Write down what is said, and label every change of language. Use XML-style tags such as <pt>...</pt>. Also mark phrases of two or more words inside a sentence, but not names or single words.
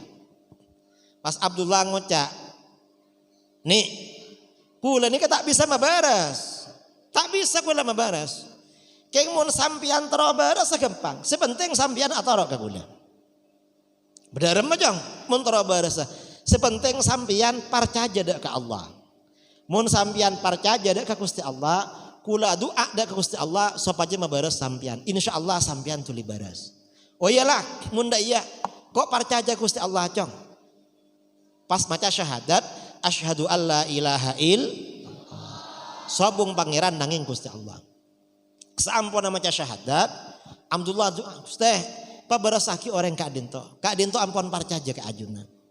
<mad>Pas Abdullah ngocak, nih, kula ini tak bisa mabaras, tak bisa kula mabaras. Keng mun sampian tero beres segempang. Sepenting sampian atoro ke kula. Benar majang mun tara barasa. Sepenting sampian percaya dak ke Allah. Mun sampian percaya dak ke Gusti Allah, kula doa dak ke Gusti Allah supaya mabaras sampian. Insyaallah sampian tuli baras. Oh iyalah, mun da iya kok percaya Gusti Allah cong. Pas maca syahadat,</mad> <ar>أشهد أن لا إله</ar> <mad>sobung pangeran nanging Gusti Allah. Saampuna maca syahadat, Abdullah doa, Gusti pabarasaki orang Kak Dinto ampun parcaja ke ajunan.</mad>